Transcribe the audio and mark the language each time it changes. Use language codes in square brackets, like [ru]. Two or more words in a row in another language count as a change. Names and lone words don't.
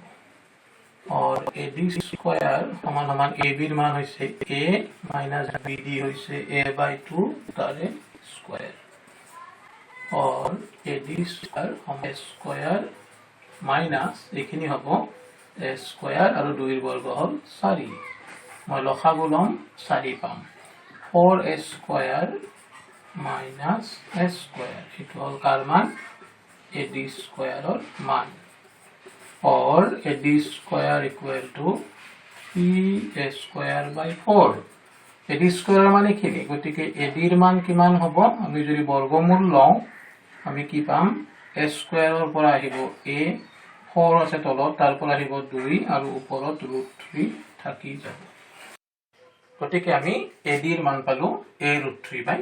[as] और AD স্কয়াৰ সমান সমান ABৰ মান হৈছে A মাইনাছ BD হৈছে A/2 তাৰে স্কয়াৰ, और AD স্কয়াৰ সমান স্কয়াৰ মাইনাছ এইখিনি হ'ব A স্কয়াৰ আৰু 2ৰ বৰ্গ হ'ল 4। মই লসাগু ল'ম, 4 পাম। 4A স্কয়াৰ মাইনাছ A স্কয়াৰ, এইটো হ'ল কাৰ মান? AD স্কয়াৰৰ মান। [en] और AD square equal to 3A square by 4. AD square [as] माने কি? গতিকে ADৰ মান কিমান হ'ব? আমি যদি বৰ্গমূল লওঁ আমি কি পাম? A স্কয়াৰৰ পৰা আহিব A, 4 আছে তলত, তাৰ পৰা আহিব 2 আৰু ওপৰত √3 থাকি যাব। গতিকে আমি ADৰ মান পালো A√3/2।